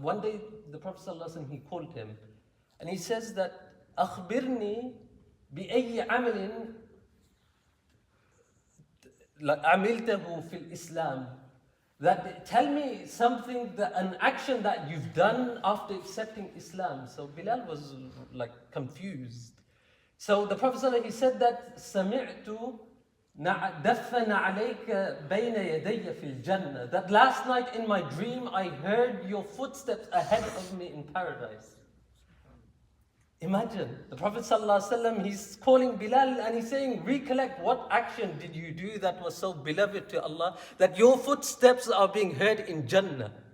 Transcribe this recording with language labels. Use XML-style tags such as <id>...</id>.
<en>One day, the Prophet sallallahu alaihi wasallam, he called him, and he says that</en> <ar>أخبرني بأي عمل عملته في الإسلام.</ar> <en>That tell me something, an action that you've done after accepting Islam. So Bilal was like confused. So the Prophet ﷺ, he said that</en> <ar>سمعت دفن عليك بين يدي في الجنة.</ar> <en>That last night in my dream I heard your footsteps ahead of me in paradise. Imagine, the Prophet ﷺ, he's calling Bilal and he's saying, recollect, what action did you do that was so beloved to Allah, that your footsteps are being heard in Jannah?</en>